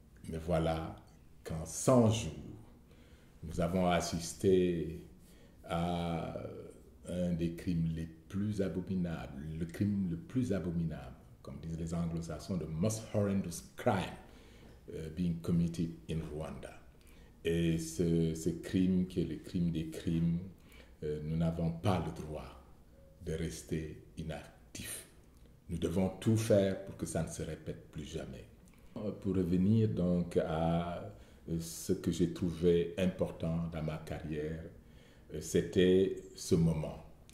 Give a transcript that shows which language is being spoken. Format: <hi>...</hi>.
<fr>Mais voilà qu'en 100 jours, nous avons assisté à un des crimes les plus abominables, le crime le plus abominable, comme disent les anglo-saxons,</fr> <en>the most horrendous crime being committed in Rwanda.</en> <fr>Et ce crime, qui est le crime des crimes, nous n'avons pas le droit de rester inactifs. Nous devons tout faire pour que ça ne se répète plus jamais. Pour revenir donc à ce que j'ai trouvé important dans ma carrière, c'était ce moment.</fr>